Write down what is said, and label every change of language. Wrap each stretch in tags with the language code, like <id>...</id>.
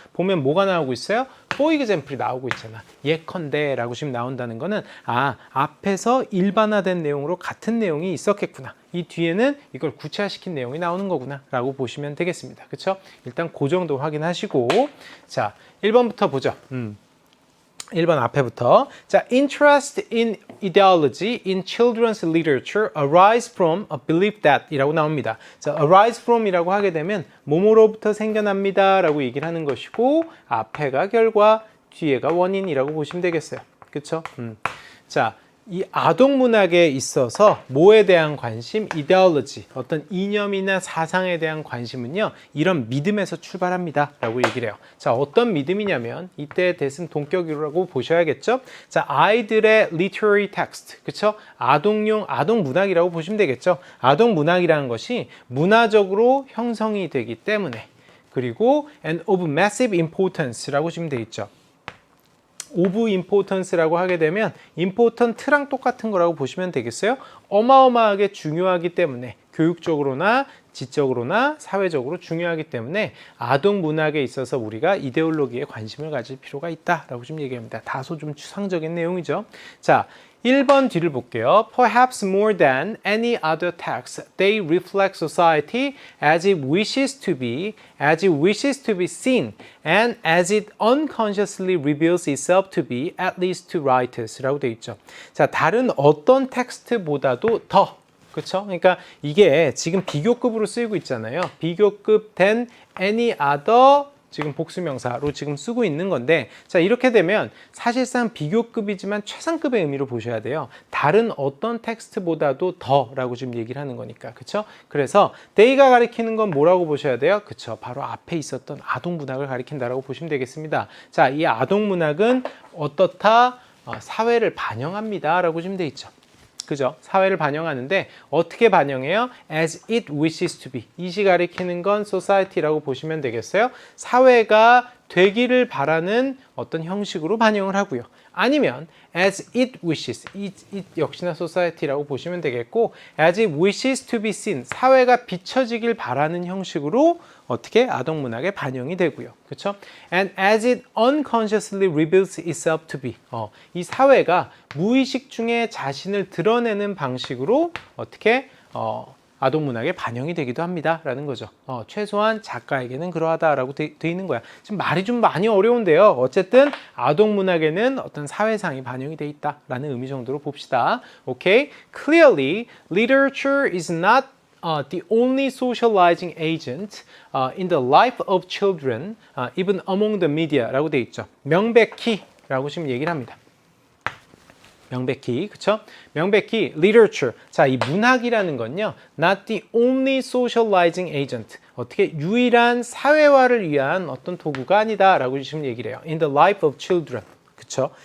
<ko>보면 뭐가 나오고 있어요?</ko> <en>for example</en> <ko>이 나오고 있잖아. 예컨대 라고 지금 나온다는 거는 앞에서 일반화된 내용으로 같은 내용이 있었겠구나. 이 뒤에는 이걸 구체화시킨 내용이 나오는 거구나 라고 보시면 되겠습니다. 그쵸? 일단 그 정도 확인하시고 자 1번부터 보죠. 1번 앞에부터 자,</ko> <en>interest in ideology in children's literature arise from a belief that</en> <ko>이라고 나옵니다. 자,</ko> <en>arise from</en> <ko>이라고 하게 되면 뭐뭐로부터 생겨납니다 라고 얘기를 하는 것이고 앞에가 결과, 뒤에가 원인이라고 보시면 되겠어요. 그쵸? 자, 이 아동문학에 있어서 뭐에 대한 관심? ideology, 어떤 이념이나 사상에 대한 관심은요 이런 믿음에서 출발합니다 라고 얘기를 해요. 자, 어떤 믿음이냐면 이때 대승 동격이라고 보셔야겠죠. 자, 아이들의 literary text, 그쵸? 아동용 아동문학이라고 보시면 되겠죠. 아동문학이라는 것이 문화적으로 형성이 되기 때문에 그리고</ko> <en>and of massive importance</en> <ko>라고 지금 되어 있죠. of importance라고 하게 되면 important랑 똑같은 거라고 보시면 되겠어요. 어마어마하게 중요하기 때문에 교육적으로나 지적으로나 사회적으로 중요하기 때문에 아동 문학에 있어서 우리가 이데올로기에 관심을 가질 필요가 있다라고 지금 얘기합니다. 다소 좀 추상적인 내용이죠. 자, 1번 뒤를 볼게요.</ko> <en>Perhaps more than any other text, they reflect society as it wishes to be, as it wishes to be seen, and as it unconsciously reveals itself to be, at least to writers</en> <ko>라고 되어 있죠. 자, 다른 어떤 텍스트보다도 더 그렇죠? 그러니까 이게 지금 비교급으로 쓰이고 있잖아요. 비교급 된 any other 지금 복수명사로 지금 쓰고 있는 건데 자 이렇게 되면 사실상 비교급이지만 최상급의 의미로 보셔야 돼요. 다른 어떤 텍스트보다도 더라고 지금 얘기를 하는 거니까. 그렇죠? 그래서 they가 가리키는 건 뭐라고 보셔야 돼요? 그렇죠? 바로 앞에 있었던 아동문학을 가리킨다라고 보시면 되겠습니다. 자, 이 아동문학은 어떻다? 사회를 반영합니다 라고 지금 돼 있죠. 그죠? 사회를 반영하는데 어떻게 반영해요?</ko> <en>As it wishes to be.</en> <ko>이시 가리키는 건 society라고 보시면 되겠어요. 사회가 되기를 바라는 어떤 형식으로 반영을 하고요. 아니면</ko> <en>as it wishes. it</en> <ko>역시나</ko> <en>society</en> <ko>라고 보시면 되겠고</ko> <en>as it wishes to be seen.</en> <ko>사회가 비춰지길 바라는 형식으로 어떻게 아동문학에 반영이 되고요. 그렇죠?</ko> <en>And as it unconsciously reveals itself to be.</en> <ko>이 사회가 무의식 중에 자신을 드러내는 방식으로 어떻게 아동문학에 반영이 되기도 합니다 라는 거죠. 최소한 작가에게는 그러하다라고 돼 있는 거야. 지금 말이 좀 많이 어려운데요. 어쨌든 아동문학에는 어떤 사회상이 반영이 돼 있다라는 의미 정도로 봅시다. 오케이?</ko> <en>Clearly, literature is not the only socializing agent in the life of children, even among the media</en> <ko>라고 돼 있죠. 명백히 라고 지금 얘기를 합니다. 명백히, 그쵸? 명백히 literature. 자, 이 문학이라는 건요.</ko> <en>Not the only socializing agent.</en> <ko>어떻게 유일한 사회화를 위한 어떤 도구가 아니다 라고 지금 얘기를 해요.</ko> <en>In the life of children.</en> <ko>그쵸?</ko>